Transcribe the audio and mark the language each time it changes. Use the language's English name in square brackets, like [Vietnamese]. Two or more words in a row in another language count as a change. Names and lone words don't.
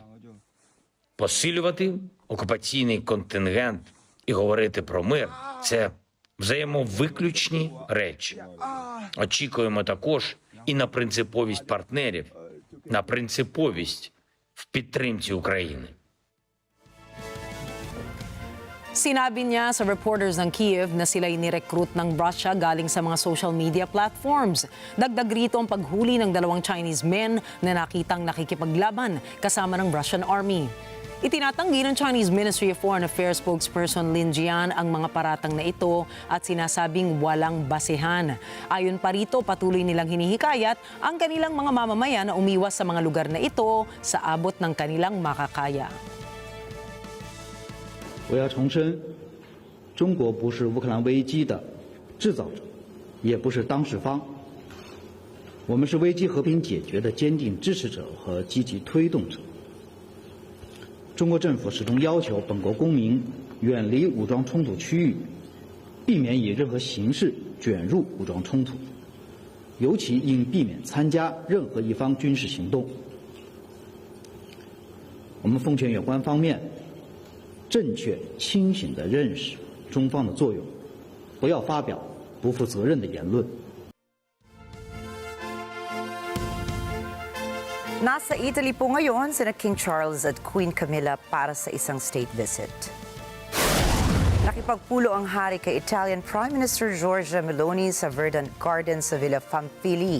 [Ukrainian] Посилювати окупаційний контингент і говорити про мир – це взаємовиключні речі. Очікуємо також і на принциповість партнерів, на принциповість в підтримці України. [Filipino] Sinabi niya sa reporters ng Kiev na sila'y nirecruit ng Russia galing sa mga [English] social media platforms. [Filipino] Dagdag rito ang paghuli ng 2 [English] Chinese men [Filipino] na nakitang nakikipaglaban kasama ng [English] Russian army. [Filipino] Itinatanggi ng [English] Chinese Ministry of Foreign Affairs spokesperson [Filipino] Lin Jian ang mga paratang na ito at sinasabing walang basehan. Ayon pa rito, patuloy nilang hinihikayat ang kanilang mga mamamayan na umiwas sa mga lugar na ito sa abot ng kanilang makakaya. [Chinese] 我要重申，中国不是乌克兰危机的制造者，也不是当事方。我们是危机和平解决的坚定支持者和积极推动者。中国政府始终要求本国公民远离武装冲突区域，避免以任何形式卷入武装冲突，尤其应避免参加任何一方军事行动。我们奉劝有关方面正确清醒地认识中方的作用，不要发表不负责任的言论。 [Filipino] Nasa Italy po ngayon sina King Charles at Queen Camilla para sa isang state visit. Nakipagpulo ang hari kay [English] Italian Prime Minister [Filipino] Giorgia Meloni sa Verdant Garden sa Villa Pamphili.